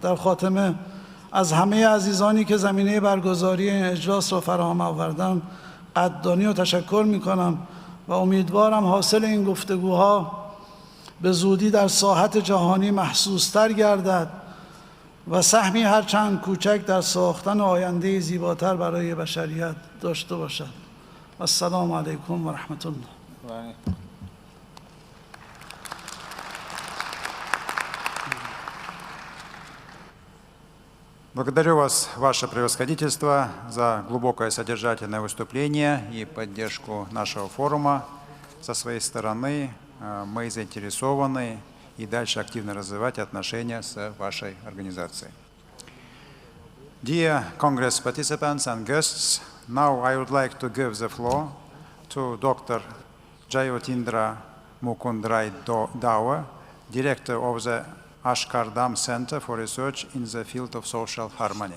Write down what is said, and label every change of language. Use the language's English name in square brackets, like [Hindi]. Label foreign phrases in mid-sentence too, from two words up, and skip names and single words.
[Persian] در خاتمه از همه عزیزانی که زمینه برگزاری این اجلاس را فراهم آوردند قدردانی و تشکر می‌کنم و امیدوارم حاصل این گفتگوها به زودی در ساحت جهانی محسوس‌تر گردد و سهمی هرچند کوچک در ساختن آینده زیباتر برای بشریت داشته باشد. [Arabic] السلام علیکم و رحمت الله. [Russian] Благодарю вас, ваше превосходительство, за глубокое содержательное выступление и поддержку нашего форума. Со своей стороны мы заинтересованы и дальше активно развивать отношения с вашей организацией. [English] Dear Congress participants and guests, now I would like to give the floor to Dr. Jayotindra Mukundrai Dawa, Director of the Ashkardam Center for Research in the Field of Social Harmony.